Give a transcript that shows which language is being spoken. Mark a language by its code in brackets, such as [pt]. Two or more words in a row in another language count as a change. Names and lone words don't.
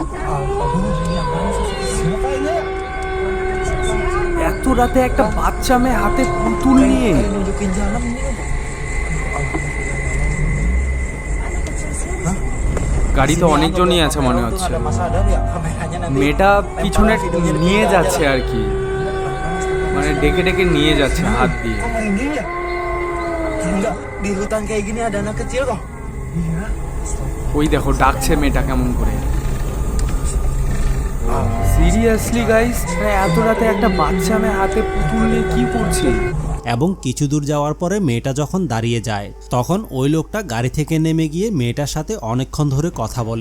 [bn] এত রাতে একটা বাচ্চা মেয়ে হাতে পুতুল নিয়ে, গাড়িতে অনেকজনই আছে মনে হচ্ছে। মেয়েটা পিছনে নিয়ে যাচ্ছে আর কি, মানে ডেকে ডেকে নিয়ে যাচ্ছে হাত দিয়ে। [id] Di hutan kayak gini ada anak kecil kok. [bn] ওই দেখো ডাকছে মেয়েটা কেমন করে। সিরিয়াসলি গাইস, এত রাতে একটা বাচ্চা মেয়ে হাতে পুতুল নিয়ে কি করছে? এবং কিছু দূর যাওয়ার পরে মেয়েটা যখন দাঁড়িয়ে যায় তখন ওই লোকটা গাড়ি থেকে নেমে গিয়ে মেয়েটার সাথে অনেকক্ষণ ধরে কথা বলে।